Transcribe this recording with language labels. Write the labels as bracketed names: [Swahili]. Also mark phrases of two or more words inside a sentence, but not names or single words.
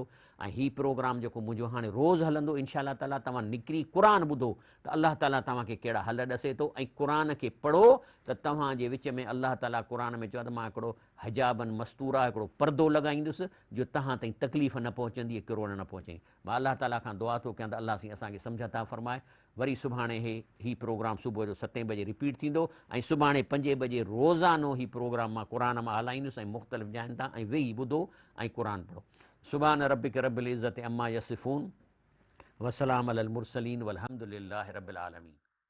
[Sindhi] ऐं हीउ प्रोग्राम जेको मुंहिंजो हाणे रोज़ु हलंदो, [Arabic] إن شاء الله [Sindhi] ताला तव्हां निकिरी क़ुरान ॿुधो त अल्लाह ताला तव्हांखे कहिड़ा हल ॾसे थो, ऐं क़ुरान खे पढ़ो त तव्हांजे विच में अल्लाह ताला क़ुरान में चयो त मां हिकिड़ो [Arabic] حجابا مستورا, [Sindhi] हिकिड़ो परदो लॻाईंदुसि जो तव्हां ताईं तकलीफ़ न पहुचंदी, किरोड़ न पहुचंदी। मां अल्लाह ताला खां दुआ थो कयां त अल्लाह साईं असांखे सम्झ था फरमाए। वरी सुभाणे हीउ प्रोग्राम सुबुह जो 7 बजे रिपीट थींदो, ऐं सुभाणे 5 बजे रोज़ानो हीउ प्रोग्राम मां क़ुरान मां हलाईंदुसि, ऐं मुख़्तलिफ़ जाइनि तां, ऐं वेही ॿुधो ऐं क़ुरान पढ़ो। [Arabic] سبحان ربك رب العزة عما يصفون وسلام على المرسلين والحمد لله رب العالمين.